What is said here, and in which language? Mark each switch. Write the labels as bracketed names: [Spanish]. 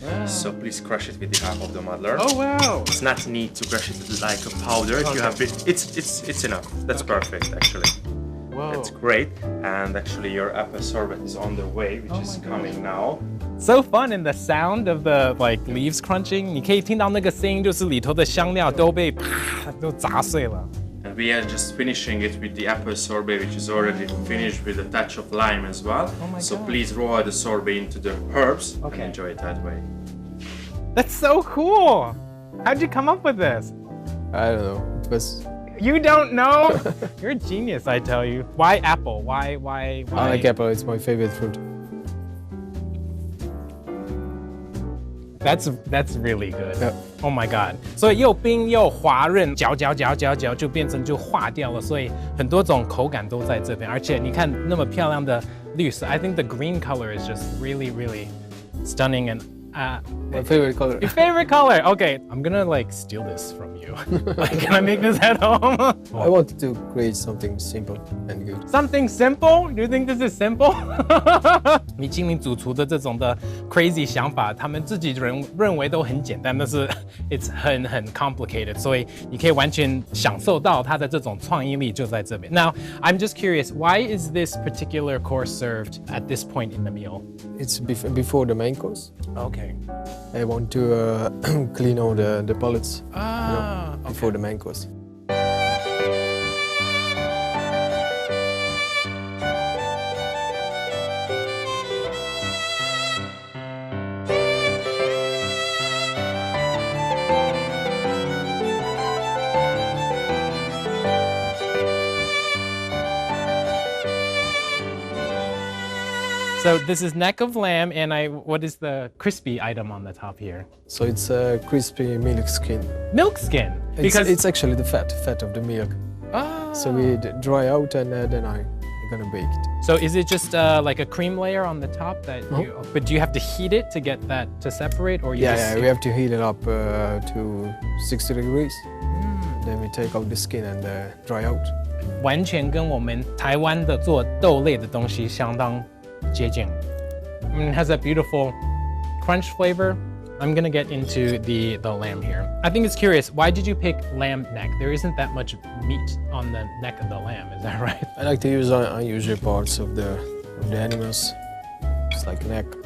[English] So please crush it with the half of the muddler. Oh wow. It's not need to crush it like a powder. If you have it's enough. That's perfect, actually. Whoa. That's great. And actually, your apple sorbet is on the way, which is coming now. So fun, and the sound of the like leaves crunching. [Chinese] 你可以听到那个声音，就是里头的香料都被啪都砸碎了。 [English] And we are just finishing it with the apple sorbet, which is already finished with a touch of lime as well. Oh my so God. please roll the sorbet into the herbs Okay. and enjoy it that way. That's so cool. How'd you come up with this? I don't know. It was. You don't know? You're a genius, I tell you. Why apple? Why? I like apple. It's my favorite fruit. That's really good. Yeah. Oh my god. [Chinese] 所以又冰又滑润，嚼就变成就化掉了，所以很多种口感都在这边。而且你看那么漂亮的绿色 [English] I think the green color is just really, really stunning and My favorite color. your favorite color. Okay, I'm gonna like steal this from you. Like, can I make this at home? I wanted to create something simple and good. Something simple? Do you think this is simple? [Chinese] 米其林主厨的这种的 crazy 想法，他们自己认为都很简单，但是 it's 很 complicated， 所以你可以完全享受到他的这种创意力就在这边。 [English] Now, I'm just curious, why is this particular course served at this point in the meal? It's before the main course. Okay. Okay. I want to clean all the pellets before Okay. the main course. So this is neck of lamb, and what is the crispy item on the top here? So it's a crispy milk skin. Milk skin. It's actually the fat of the milk. Ah. So we dry out and then I'm gonna bake it. So is it just like a cream layer on the top that you? But do you have to heat it to get that to separate, or you just We have to heat it up to 60 degrees. Then we take out the skin and dry out. [Chinese] 完全跟我们台湾的做豆类的东西相当接近。 [English] It has a beautiful crunch flavor. I'm gonna get into the lamb here. I think it's curious. Why did you pick lamb neck? There isn't that much meat on the neck of the lamb. Is that right? I like to use unusual parts of the animals. It's like neck.